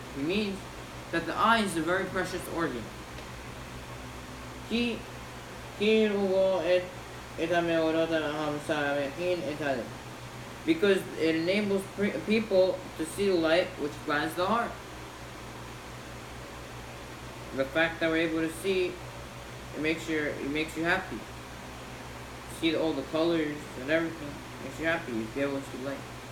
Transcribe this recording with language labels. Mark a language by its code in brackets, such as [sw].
[en] He means that the eye is a very precious organ. [he] כי יראו את המאורות המשמחים את הלב. [en] Because it enables people to see the light which gladdens the heart. The fact that we're able to see, it makes you happy. See all the colors and everything, makes you happy. You be able to see light.